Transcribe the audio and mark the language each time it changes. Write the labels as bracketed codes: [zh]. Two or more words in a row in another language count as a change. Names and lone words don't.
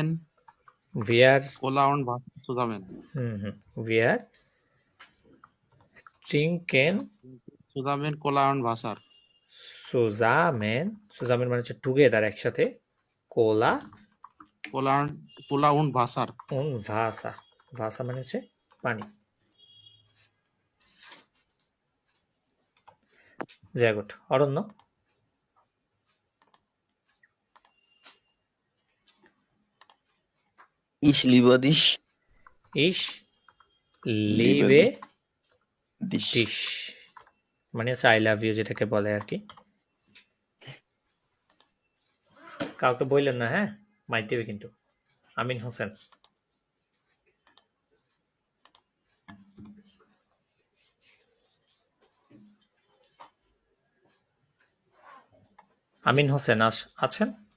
[de] Wir Cola und Wasser zusammen. Wir trinken Zusammen Cola und Wasser. [bn] zusammen মানে হচ্ছে টুগেদার, একসাথে। [de] কোলা Cola und Wasser. und Wasser, Wasser [bn] মানে হচ্ছে পানি। [de] sehr gut. অরণ্য। Ich liebe dich. Ich liebe Dich. [bn] dich মানে হচ্ছে [en] I love you, [bn] যেটাকে বলে আর কি। কাউকে বললেন না, হ্যাঁ মাইর দেবে কিন্তু। আমিন হোসেন। আমিন হোসেন আছেন?